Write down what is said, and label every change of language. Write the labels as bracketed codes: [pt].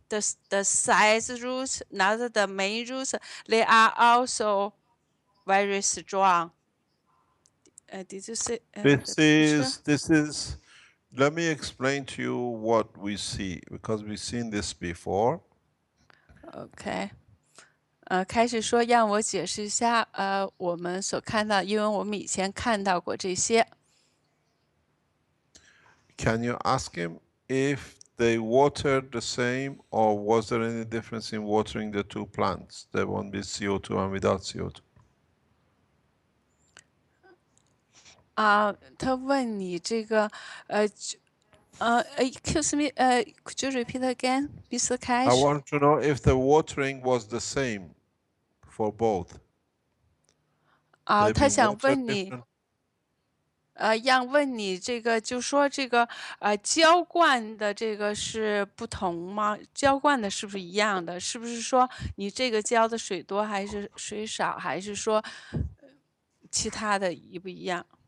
[en] The size roots, not the main roots, they are also very strong. Did you say? This is. Let me explain to you what we see, because we've seen this before. Okay. [zh] 开始说让我解释一下我们所看到，因为我们以前看到过这些。 [en] Can you ask him if they watered the same, or was there any difference in watering the 2 plants, the one with CO2 and without CO2? [zh] 他问你这个 [en] excuse me, could you repeat again, Mr. Cash? I want to know if the watering was the same for both. [zh] 他想问你，让问你这个，就说这个浇灌的这个是不同吗？浇灌的是不是一样的？是不是说你这个浇的水多还是水少，还是说其他的一不一样？